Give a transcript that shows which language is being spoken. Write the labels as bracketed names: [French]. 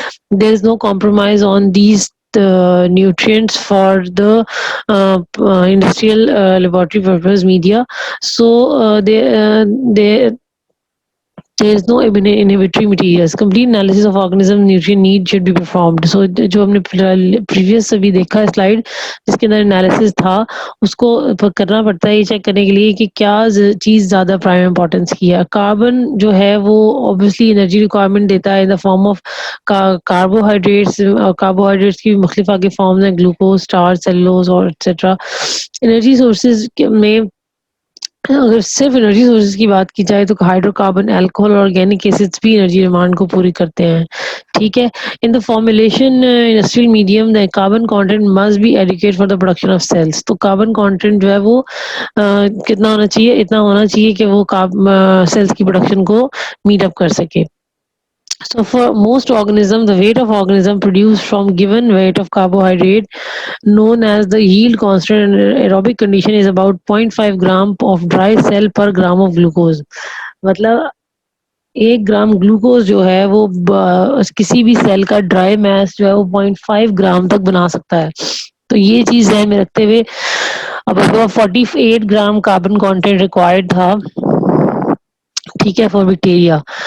[English] There is no compromise on these nutrients for the industrial laboratory purpose media. So there is no inhibitory materials. Complete analysis of organism nutrient need should be performed. [Hindi] So जो हमने previous अभी देखा slide जिसके अंदर analysis था उसको करना पड़ता है ये चेक करने के लिए कि क्या चीज़ ज़्यादा प्राइम इंपॉर्टेंस की है. कार्बन जो है वो ऑब्वियसली एनर्जी रिक्वायरमेंट देता है [English] In the form of carbohydrates. [Hindi] Carbohydrates की मुख्तलिफ आगे फॉर्म्स हैं, ग्लूकोज, स्टार्च, सेलुलोज और एक्सेट्रा. एनर्जी सोर्सेज में अगर सिर्फ एनर्जी सोर्सेज की बात की जाए तो हाइड्रोकार्बन, अल्कोहल और ऑर्गेनिक एसिड्स भी एनर्जी डिमांड को पूरी करते हैं. ठीक है. [English] In the formulation industrial medium the carbon content must be adequate for the production of cells. [Hindi] तो कार्बन कंटेंट जो है वो कितना होना चाहिए? इतना होना चाहिए कि वो सेल्स की प्रोडक्शन को मीट अप कर सके. [English] So for most organisms, the weight of organism produced from given weight of carbohydrate, known as the yield constant in aerobic condition, is about 0.5 gram of dry cell per gram of glucose. [Hindi] मतलब 1 gram glucose जो है वो किसी भी cell का dry मास जो है वो 0.5 ग्राम तक बना सकता है. तो ये चीज ध्यान में रखते हुए अब 48 ग्राम कार्बन कंटेंट रिक्वायर्ड था, ठीक है, फॉर बैक्टीरिया.